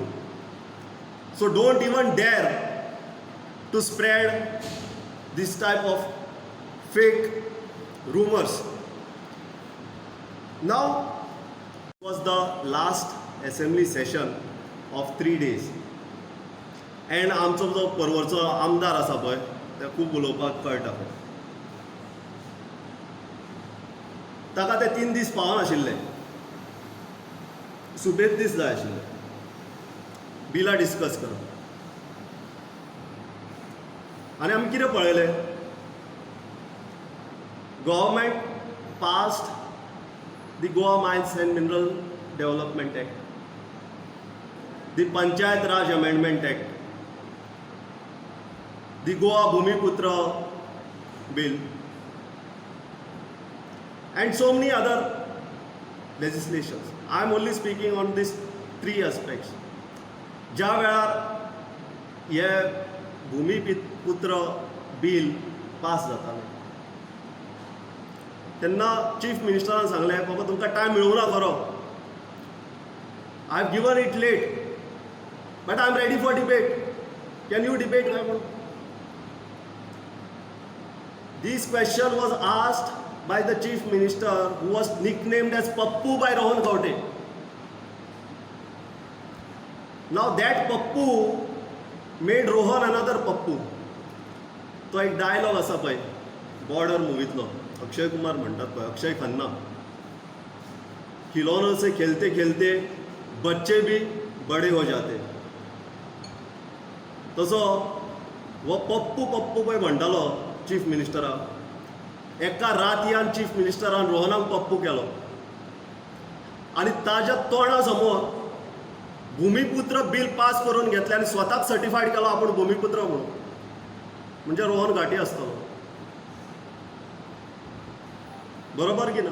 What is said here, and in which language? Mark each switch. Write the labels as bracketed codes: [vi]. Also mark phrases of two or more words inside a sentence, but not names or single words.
[en] So don't even dare to spread this type of fake rumors. Now was the last assembly session of 3 days. [kok] And आमचो जो परवरचो आमदार आसा पळय ते खूब उलोवपाक कळटा पळय. ताका ते 3 दीस पावनाशिल्ले. सुबेज दीस जाय आशिल्ले बिलां डिस्कस करप. आनी आमी कितें पळयलें? [en] government passed the Goa Mines and Mineral Development Act, the Panchayat Raj Amendment Act, the Goa Bhumiputra bill, and so many other legislations. I am only speaking on these 3 aspects. [kok] ज्या वेळार हे भूमिपुत्र बिल पास जातालें तेन्ना चीफ मिनिस्टरान सांगलें बाबा तुमकां टायम मेळूंक ना खरो. [en] I have given it late, but I am ready for debate. Can you debate [kok] काय म्हणून? [en] This question was asked by the chief minister, who was nicknamed as Pappu by Rohan Khawte. Now that Pappu made Rohan another Pappu. [kok] तो एक डायलॉग आसा पळय बॉर्डर मुवीतलो, अक्षय कुमार म्हणटात पळय, [hi] अक्षय खन्ना, खिलौनों से खेलते खेलते बच्चे भी बड़े हो जाते. [kok] तसो वो पप्पू पप्पू पळय म्हणटालो चीफ मिनिस्टराक, एका रातयान चीफ मिनिस्टरान रोहनाक पप्पू केलो. आनी ताज्या तोंडा समोर भूमिपुत्र बिल पास करून घेतलें आनी स्वताक सर्टिफायड केलो आपूण भूमिपुत्र म्हणून. म्हणजे रोहन घाटी आसतलो. बरोबर की ना?